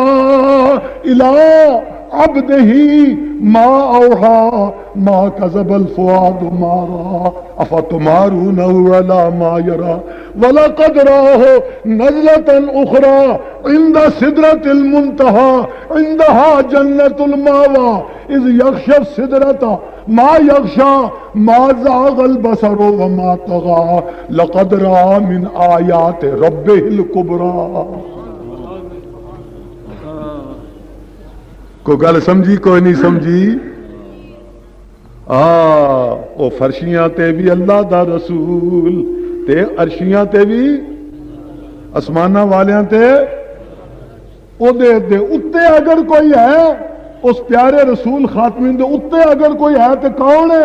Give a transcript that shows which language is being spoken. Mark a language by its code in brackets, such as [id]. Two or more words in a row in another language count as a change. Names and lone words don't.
[ar] الى عبده ما اوحى ما كذب الفؤاد ما رأى افتمارونه على ما يرى ولقد رآه نزلة اخرى عند سدرة المنتهى عندها جنة المأوى اذ يغشى السدرة ما يغشى ما زاغ البصر وما طغى لقد رأى من آيات ربه الكبرى. [pa] کو گل سمجھی کوئی نہیں سمجھی؟ او فرشیاں تے بھی اللہ دا رسول تے عرشیاں تے بھی اسمانہ والیاں تے او دے اتے اگر کوئی ہے اس پیارے رسول خاتمین دے اتے اگر کوئی ہے تے کون ہے؟